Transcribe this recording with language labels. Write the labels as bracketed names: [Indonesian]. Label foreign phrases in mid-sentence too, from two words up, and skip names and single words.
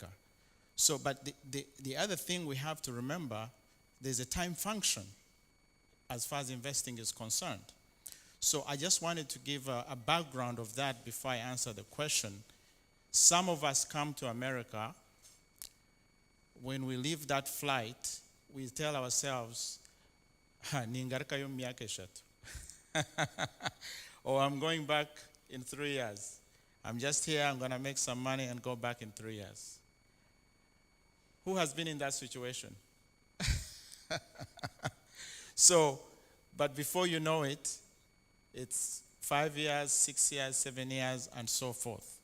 [English] So, but the other thing we have to remember, there's a time function as far as investing is concerned. So I just wanted to give a background of that before I answer the question. Some of us come to America, when we leave that flight, we tell ourselves, [Nyankole] ningarukayo myaka eshatu. [English] Or I'm going back in 3 years. I'm just here, I'm going to make some money and go back in 3 years. Who has been in that situation? So, but before you know it, it's 5 years, 6 years, 7 years, and so forth.